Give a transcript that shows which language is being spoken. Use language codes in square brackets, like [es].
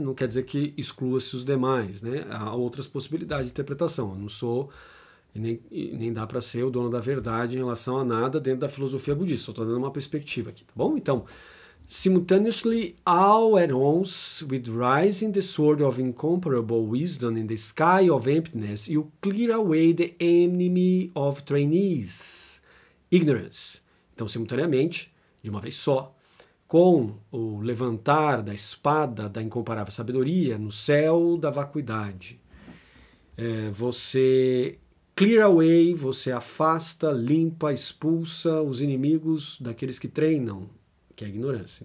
[pt] Não quer dizer que exclua-se os demais, né? Há outras possibilidades de interpretação. Eu não sou e nem dá para ser o dono da verdade em relação a nada dentro da filosofia budista. Só estou dando uma perspectiva aqui, tá bom? Então, [en] simultaneously all at once, with rising the sword of incomparable wisdom in the sky of emptiness, you clear away the enemy of trainees, ignorance. [pt] Então, simultaneamente, de uma vez só, com o levantar da espada da incomparável sabedoria no céu da vacuidade, você [en] clear away, [pt] você afasta, limpa, expulsa os inimigos daqueles que treinam, que é a ignorância.